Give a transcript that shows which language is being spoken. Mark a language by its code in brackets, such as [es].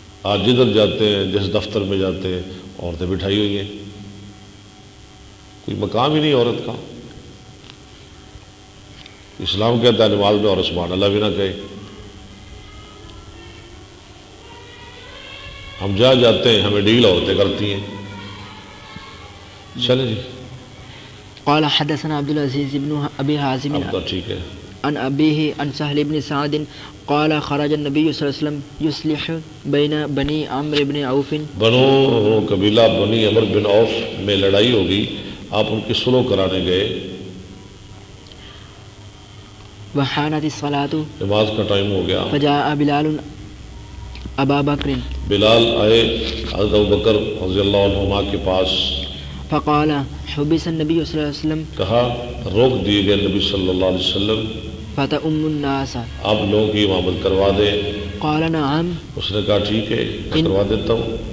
[ur] آج جدھر جاتے ہیں جس دفتر میں جاتے ہیں عورتیں بٹھائی ہوئی ہیں، کوئی مقام ہی نہیں عورت کا۔ اسلام کہتا ہے نماز میں اور سبحان اللہ بھی نہ کہے۔ ہم جہاں جاتے ہیں ہمیں ڈیل عورتیں کرتی ہیں۔ چلیں جی، [ar] قال حدثنا عبد العزيز بن ابي حازم [ur] اب تو ٹھیک ہے۔ [ar] عن ابيه عن سهل بن سعد قال خرج النبي صلى الله عليه وسلم يصلح بين بني عمرو بن عوف [ur] بنو قبیلہ بنی عمر بن عوف میں لڑائی ہوگی، آپ ان کی صلح کرانے گئے، [ar] وحانت الصلاة [ur] نماز کا ٹائم ہو گیا۔ [ar] فجاء بلال ابا بکر [ur] بلال آئے حضرت ابوبکر رضی اللہ عنہما کے پاس، [ar] فقال حبس النبي صلى الله عليه وسلم [ur] کہا روک دیے گئے نبی صلی اللہ علیہ وسلم، [ar] فتؤم الناس [ur] آپ لوگوں کی امامت کروا دیں۔ [ar] قال نعم [ur] اس نے کہا ٹھیک ہے کروا دیتا ہوں